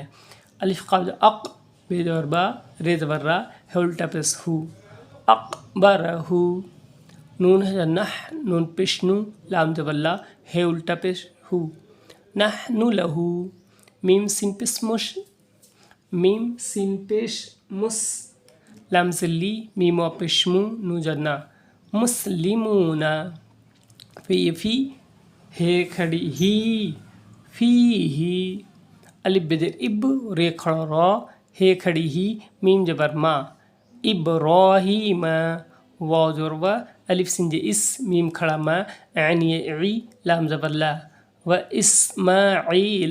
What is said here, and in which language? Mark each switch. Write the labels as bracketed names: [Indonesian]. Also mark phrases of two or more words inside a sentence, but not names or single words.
[Urdu] الف قاف اق، بے زبر با، رے زبر را، ہے الٹا پیش ہو، اقبرہ۔ نون ہے نح، نون پیش نو، لام زبر لا، ہے الٹا پیش ہو، [Arabic] نحن لہ۔ [Urdu] میم سین پیش مش، میم سین پیش مس، لام زر لی، میم وا پیش مو، نون زر نا، مسلمون۔ فی، ہے کھڑی ہی، فیہ۔ الف بے زیر اب، رے کھڑا را، ہے کھڑی ہی، میم زبر ما، ابراہیم۔ واو زبر وا، الف سین جے اس، میم کھڑا ما، عین یہ عی، لام زبر لا، و اسماعیل۔